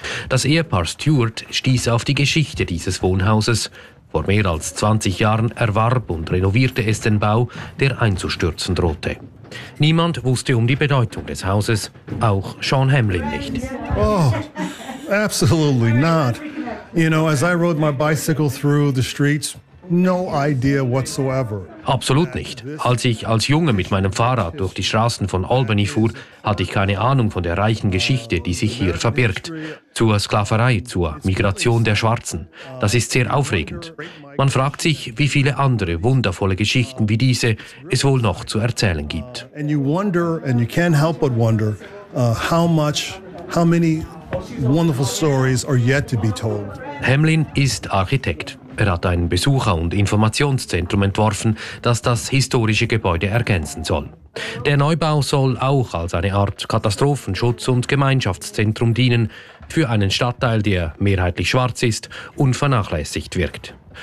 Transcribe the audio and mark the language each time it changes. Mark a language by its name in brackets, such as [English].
[German] Das Ehepaar Stewart stieß auf die Geschichte dieses Wohnhauses. Vor mehr als 20 Jahren erwarb und renovierte es den Bau, der einzustürzen drohte. Niemand wusste um die Bedeutung des Hauses, auch Sean Hamlin nicht. [English] Oh, absolutely not. You know, as I rode my bicycle through the streets, no idea whatsoever. [German] Absolut nicht. Als ich als Junge mit meinem Fahrrad durch die Straßen von Albany fuhr, hatte ich keine Ahnung von der reichen Geschichte, die sich hier verbirgt. Zur Sklaverei, zur Migration der Schwarzen. Das ist sehr aufregend. Man fragt sich, wie viele andere wundervolle Geschichten wie diese es wohl noch zu erzählen gibt. [English] And you wonder, and you can't help but wonder, how many wonderful stories are yet to be told. [German] Hamlin ist Architekt. Er hat ein Besucher- und Informationszentrum entworfen, das das historische Gebäude ergänzen soll. Der Neubau soll auch als eine Art Katastrophenschutz- und Gemeinschaftszentrum dienen, für einen Stadtteil, der mehrheitlich schwarz ist und vernachlässigt wirkt.